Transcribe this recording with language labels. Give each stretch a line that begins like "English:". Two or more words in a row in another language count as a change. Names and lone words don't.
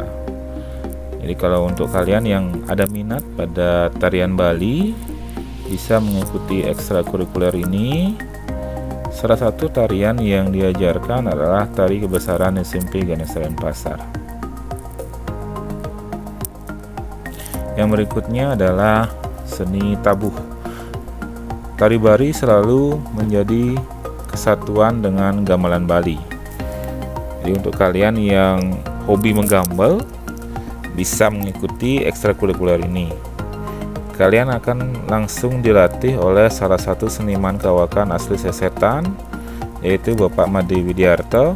Indonesian: Jadi kalau untuk kalian yang ada minat pada tarian Bali, bisa mengikuti ekstrakurikuler ini. Salah satu tarian yang diajarkan adalah tari kebesaran SMP Ganesha Denpasar. Yang berikutnya adalah seni tabuh. Tari Bali selalu menjadi kesatuan dengan gamelan Bali. Jadi untuk kalian yang hobi menggambal, bisa mengikuti ekstrakurikuler ini. Kalian akan langsung dilatih oleh salah satu seniman kawakan asli Sesetan, yaitu Bapak Made Widiarto.